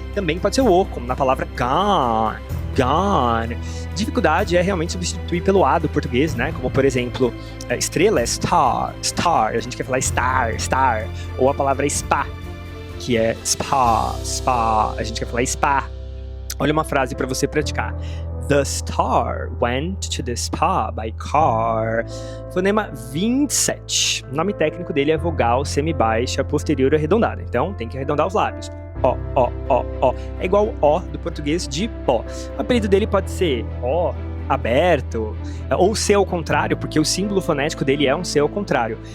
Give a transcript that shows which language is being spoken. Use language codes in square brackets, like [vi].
[pt] Também pode ser o O, como na palavra gone. Dificuldade é realmente substituir pelo A do português, né? Como, por exemplo, estrela é star. A gente quer falar star. Ou a palavra spa, que é spa. A gente quer falar spa. Olha uma frase para você praticar. [en] The star went to the spa by car. [pt] Fonema 27. O nome técnico dele é vogal semibaixa posterior arredondada. Então, tem que arredondar os lábios. ó. É igual o do português de pó. O apelido dele pode ser ó, aberto, ou C ao contrário, porque o símbolo fonético dele é um C ao contrário.